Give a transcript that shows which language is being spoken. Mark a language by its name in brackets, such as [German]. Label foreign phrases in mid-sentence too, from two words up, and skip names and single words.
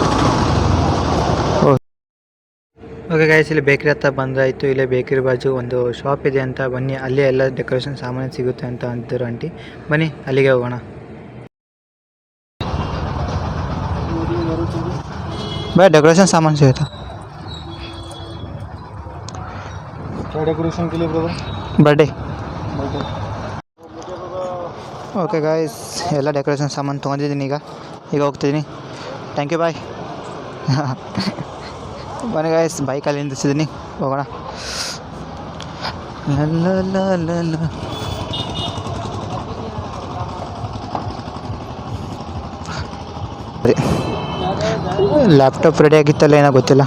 [Kannada] ಓಕೆ ಗಾಯ್ಸ್, ಇಲ್ಲಿ ಬೇಕ್ರಿ ಹತ್ರ ಬಂದಾಯಿತು. ಇಲ್ಲೇ ಬೇಕ್ರಿ ಬಾಜು ಒಂದು ಶಾಪ್ ಇದೆ ಅಂತ, ಬನ್ನಿ ಅಲ್ಲೇ ಎಲ್ಲ ಡೆಕೋರೇಷನ್ ಸಾಮಾನು ಸಿಗುತ್ತೆ ಅಂತ ಅಂತಿದ್ರು ಆಂಟಿ. ಬನ್ನಿ ಅಲ್ಲಿಗೆ ಹೋಗೋಣ. [Hindi] ಬೈ डेकोरेशन सामान चाहिए था. क्या डेकोरेशन के लिए ब्रदर? बर्थडे. [Kannada] ಓಕೆ ಗಾಯ್ಸ್, ಎಲ್ಲ ಡೆಕೋರೇಷನ್ ಸಾಮಾನು ತೊಗೊಂಡಿದ್ದೀನಿ. ಈಗ ಹೋಗ್ತಿದ್ದೀನಿ. ಥ್ಯಾಂಕ್ ಯು, ಬಾಯ್. ಬನ್ನಿ ಗಾಯ್ಸ್, ಬೈಕಲ್ಲಿ ನಿಂದಿಸಿದ್ದೀನಿ, ಹೋಗೋಣ. ಲ್ಯಾಪ್ಟಾಪ್ ರೆಡಿ ಆಗಿತ್ತಲ್ಲ, ಏನೋ ಗೊತ್ತಿಲ್ಲ.